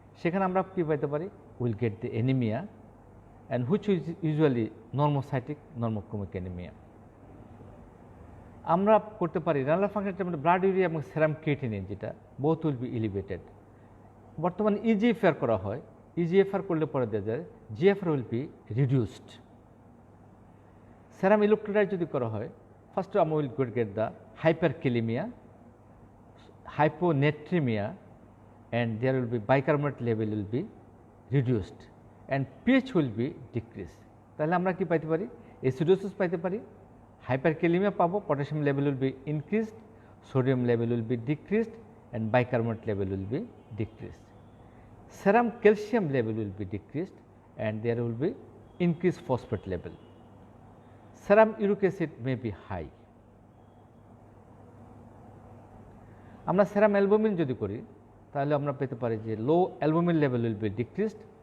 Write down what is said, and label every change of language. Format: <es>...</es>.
<bn>সেখানে আমরা কী পাইতে পারি?</bn> <en>Will get the anaemia and which is usually normocytic normochromic anaemia.</en> <bn>আমরা করতে পারি রেনাল ফাংশন ব্লাড ইউরিয়া এবং সেরাম ক্রিয়েটিনিন, যেটা</bn> <en>Both will be elevated.</en> <bn>বর্তমানে ইজিএফআর করা হয়, ইজিএফআর করলে পরে দেখা যায়</bn> <en>GFR will be reduced.</en> <bn>Serum electrolyte যদি করা হয়,</bn> <en>First আমরা will get the hyperkalaemia, hyponatremia, and there will be bicarbonate level will be reduced and pH will be decreased.</en> <bn>তাহলে আমরা কি পাইতে পারি? অ্যাসিডোসিস পাইতে পারি, হাইপারক্যালেমিয়া পাবো,</bn> <en>Potassium level will be increased, sodium level will be decreased and bicarbonate level will be decreased. Serum calcium level will be decreased and there will be increased phosphate level. Serum uric acid may be high.</en> <bn>আমরা সেরাম albumin যদি করি তাহলে আমরা পেতে পারি যে লো albumin level</bn> <en>Will be decreased.</en>